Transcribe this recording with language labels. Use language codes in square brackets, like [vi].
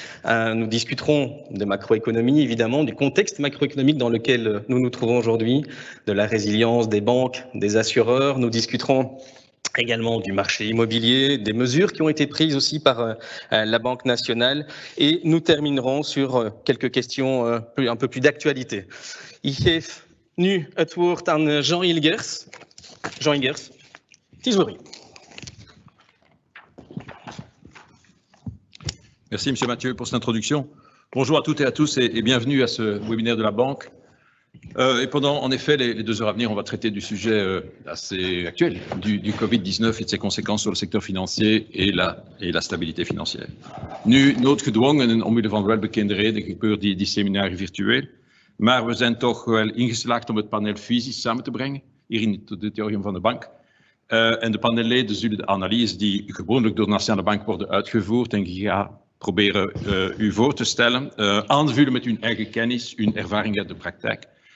[fr] Nous discuterons de macroéconomie, évidemment, du contexte macroéconomique dans lequel nous nous trouvons aujourd'hui, de la résilience des banques, des assureurs. Nous discuterons également du marché immobilier, des mesures qui ont été prises aussi par la Banque nationale. Et nous terminerons sur quelques questions un peu plus d'actualité. [nl] Ik geef nu het woord aan Jean Hilgers. Jean Hilgers, het is voor u. [fr] Merci M. Mathieu pour cette introduction. Bonjour à toutes et à tous et bienvenue à ce webinaire de la Banque. Et pendant, en effet, les 2 heures à venir, on va traiter du sujet assez actuel du Covid-19 et de ses conséquences sur le secteur financier et la stabilité financière. [nl] Nu, noodgedwongen en omwille van welbekende reden gebeurt die seminaren virtueel. Maar we zijn toch wel ingeslaagd om het panel fysisch samen te brengen, hier in het auditorium van de bank. En de panelleden zullen de analyses die gewoonlijk door de Nationale Bank worden uitgevoerd en proberen u voor te stellen, aanvullen met hun eigen kennis, hun ervaring uit de praktijk.